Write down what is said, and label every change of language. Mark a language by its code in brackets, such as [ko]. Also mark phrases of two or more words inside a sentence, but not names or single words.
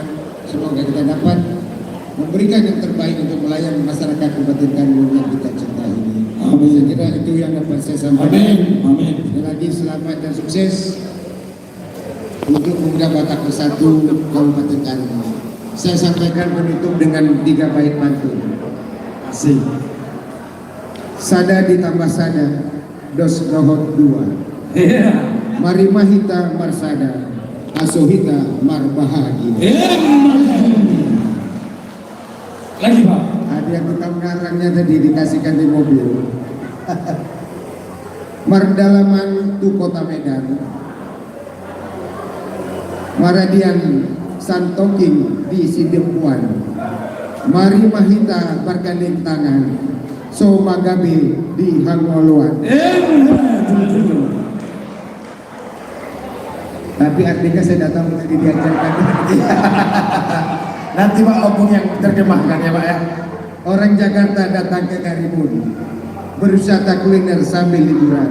[id] Semoga kita dapat memberikan yang terbaik untuk melayani masyarakat Kabupaten Karimun yang kita cintai ini. Amin. Saya kira itu yang dapat saya sampaikan. Amin. Amin. Sekali lagi selamat dan sukses untuk pemuda Batak Bersatu Kabupaten Karimun. Saya sampaikan penutup dengan 3 bait pantun. Asik. [bbc] Sada ditambah sada, dos dohot 2. [id] Iya. [bbc] Mari mahita marsada, asohita mar bahagia. [id] Lagi Pak. Ada yang tukang ngarangnya tadi dikasihkan di mobil. [bbc] Mardalaman tu kota Medan, Maradian Santoking di Sidempuan, mari mahita [id] bergandeng tangan, [bbc] so magabe di Hangoluan. [id] Tapi artinya saya datang untuk diajarkan. Nanti Pak Opung yang terjemahkan ya Pak ya. Orang Jakarta datang ke Karimun berwisata kuliner sambil liburan.